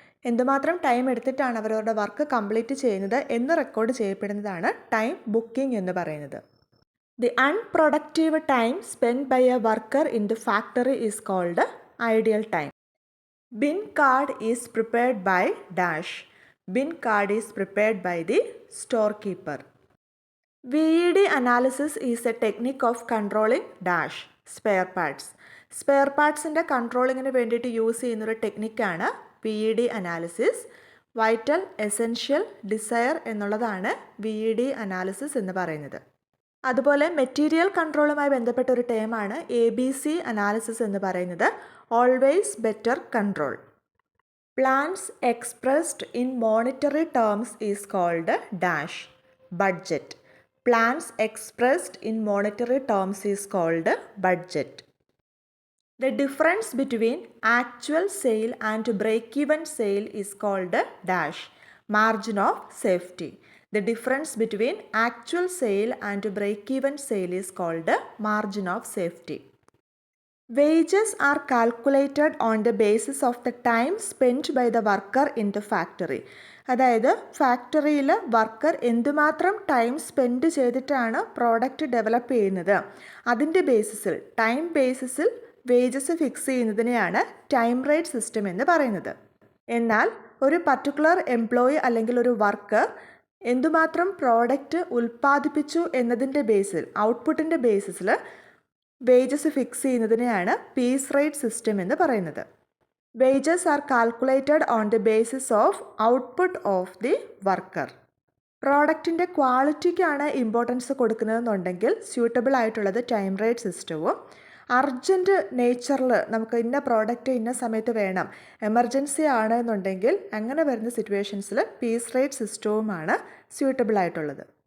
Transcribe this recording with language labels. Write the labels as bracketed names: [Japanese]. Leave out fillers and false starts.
[Malayalam] എന്തുമാത്രം ടൈം എടുത്തിട്ടാണ് അവരവരുടെ വർക്ക് കംപ്ലീറ്റ് ചെയ്യുന്നത് എന്ന് റെക്കോർഡ് ചെയ്യപ്പെടുന്നതാണ് ടൈം ബുക്കിംഗ് എന്ന് പറയുന്നത്. [English] The unproductive time spend by a worker in the factory is called ideal time. Bin card is prepared by dash. Bin card is prepared by the storekeeper. VED analysis is a technique of controlling dash spare parts. [Malayalam] Spare പാർട്സിൻ്റെ കൺട്രോളിങ്ങിന് വേണ്ടിയിട്ട് use ചെയ്യുന്നൊരു ടെക്നിക്കാണ് VED analysis. Vital, essential, desire എന്നുള്ളതാണ് VED analysis എന്ന് പറയുന്നത്. അതുപോലെ material കൺട്രോളുമായി ബന്ധപ്പെട്ട ഒരു ടേമാണ് ABC analysis എന്ന് പറയുന്നത്. [English] Always better control. Plans expressed in monetary terms is called dash budget. Plans expressed in monetary terms is called budget. The difference between actual sale and break-even sale is called dash margin of safety. The difference between actual sale and break-even sale is called margin of safety. Wages are calculated on the basis of the time spent by the worker in the factory. [Malayalam] അതായത് ഫാക്ടറിയിൽ worker എന്തുമാത്രം time spend ചെയ്തിട്ടാണ് product develop ചെയ്യുന്നത് അതിൻ്റെ ബേസിസിൽ, time ബേസിസിൽ wages fix ചെയ്യുന്നതിനെയാണ് time rate system എന്ന് പറയുന്നത്. എന്നാൽ ഒരു പർട്ടിക്കുലർ എംപ്ലോയി അല്ലെങ്കിൽ ഒരു വർക്കർ എന്തുമാത്രം പ്രോഡക്റ്റ് ഉൽപ്പാദിപ്പിച്ചു എന്നതിൻ്റെ ബേസിൽ, ഔട്ട്പുട്ടിൻ്റെ ബേസിസിൽ wages fix ചെയ്യുന്നതിനെയാണ് piece rate system എന്ന് പറയുന്നത്. [English] Wages are calculated on the basis of output of the worker. [Malayalam] പ്രോഡക്റ്റിൻ്റെ ക്വാളിറ്റിക്കാണ് ഇമ്പോർട്ടൻസ് കൊടുക്കുന്നതെന്നുണ്ടെങ്കിൽ സ്യൂട്ടബിൾ ആയിട്ടുള്ളത് ടൈം റേറ്റ് സിസ്റ്റവും, അർജൻറ്റ് നേച്ചറിൽ നമുക്ക് ഇന്ന പ്രോഡക്റ്റ് ഇന്ന സമയത്ത് വേണം, എമർജൻസി ആണ് എന്നുണ്ടെങ്കിൽ അങ്ങനെ വരുന്ന സിറ്റുവേഷൻസിൽ പീസ് റേറ്റ് സിസ്റ്റവുമാണ് സ്യൂട്ടബിൾ ആയിട്ടുള്ളത്.